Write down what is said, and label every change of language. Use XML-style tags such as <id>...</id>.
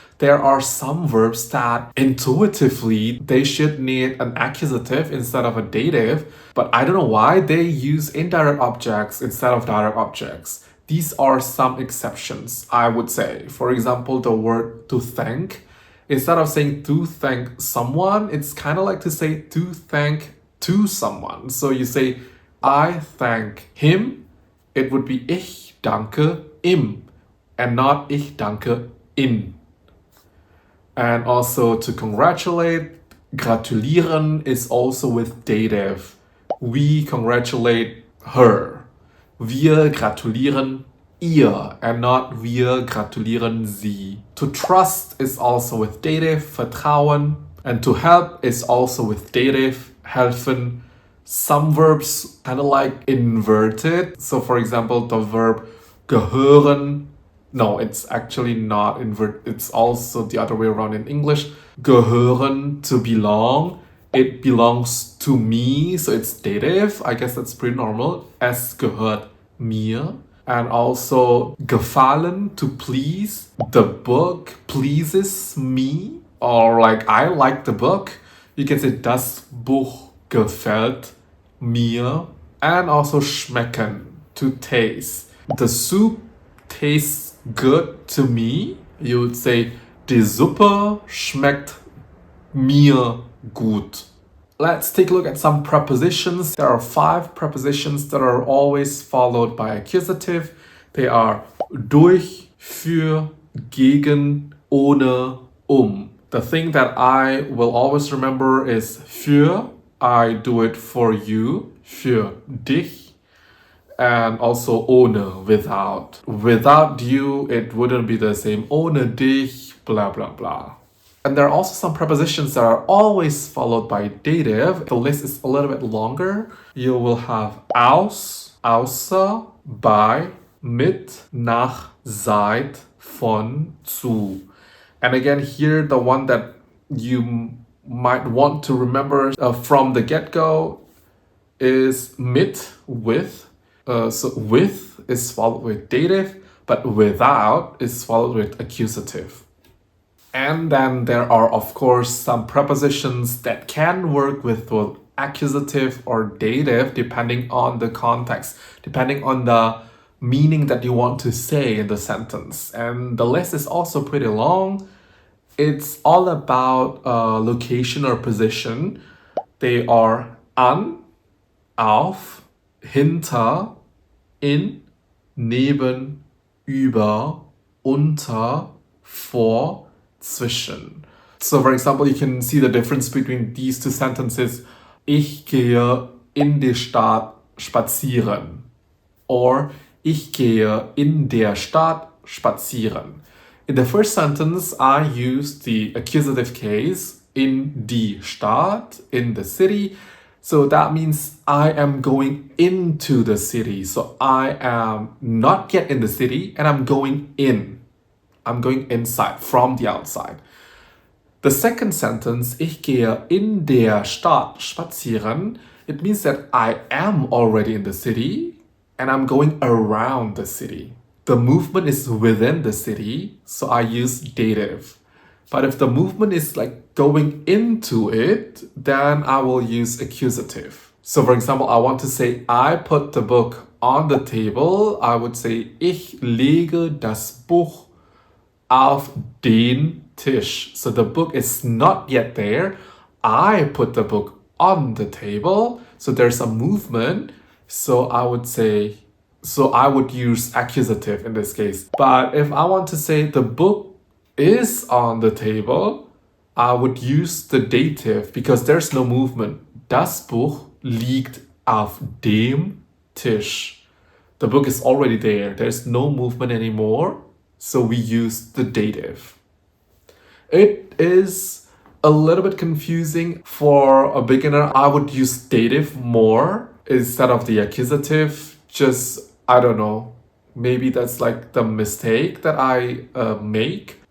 <en>There are some verbs that intuitively they should need an accusative instead of a dative, but I don't know why they use indirect objects instead of direct objects. These are some exceptions, I would say. For example, the word to thank. Instead of saying to thank someone, it's kind of like to say to thank to someone. So you say, I thank him. It would be</en> <de>ich danke ihm</de> <en>and not</en> <de>ich danke ihn.</de> <en>And also to congratulate, gratulieren is also with dative. We congratulate her.</en> <de>Wir gratulieren ihr</de> <en>and not</en> <de>wir gratulieren Sie.</de> <en>To trust is also with dative, vertrauen. And to help is also with dative, helfen. Some verbs kind of like inverted. So for example, the verb gehören. No, it's actually not inverted. It's also the other way around in English. Gehören, to belong. It belongs to me, so it's dative. I guess that's pretty normal.</en> <de>Es gehört mir.</de> <en>And also gefallen, to please. The book pleases me. Or like, I like the book. You can say</en> <de>das Buch gefällt mir.</de> <en>And also schmecken, to taste. The soup tastes good to me. You would say</en> <de>die Suppe schmeckt mir gut.</de> <en>Let's take a look at some prepositions. There are 5 prepositions that are always followed by accusative. They are durch, für, gegen, ohne, The thing that I will always remember is für. I do it for you,</en> <de>für dich.</de> <en>And also ohne, without. Without you, it wouldn't be the same.</en> <de>Ohne dich,</de> <en>blah, blah, blah. And there are also some prepositions that are always followed by dative. The list is a little bit longer. You will have</en> <de>aus, außer, bei, mit, nach, seit, von, zu.</de> <en>And again, here the one that you might want to remember from the get-go is mit, with. So with is followed with dative, but without is followed with accusative. And then there are, of course, some prepositions that can work with both accusative or dative depending on the context, depending on the meaning that you want to say in the sentence. And the list is also pretty long. It's all about location or position. They are</en> <de>an, auf, hinter, in, neben, über, unter, vor, zwischen.</de> <en>So for example, you can see the difference between these 2 sentences.</en> <de>Ich gehe in die Stadt spazieren. Or ich gehe in der Stadt spazieren.</de> <en>In the first sentence, I use the accusative case,</en> <de>in die Stadt,</de> <en>in the city. So that means I am going into the city. So I am not yet in the city and I'm going in. I'm going inside, from the outside. The second sentence,</en> <de>ich gehe in der Stadt spazieren,</de> <en>it means that I am already in the city and I'm going around the city. The movement is within the city, so I use dative. But if the movement is like going into it, then I will use accusative. So for example, I want to say I put the book on the table. I would say</en> <de>ich lege das Buch auf den Tisch.</de> <en>So the book is not yet there. I put the book on the table. So there's a movement. So I would use accusative in this case. But if I want to say the book is on the table, I would use the dative because there's no movement.</en> <de>Das Buch liegt auf dem Tisch.</de> <en>The book is already there. There's no movement anymore. So we use the dative. It is a little bit confusing for a beginner. I would use dative more instead of the accusative. Just, I don't know, maybe that's like the mistake that I make.</en>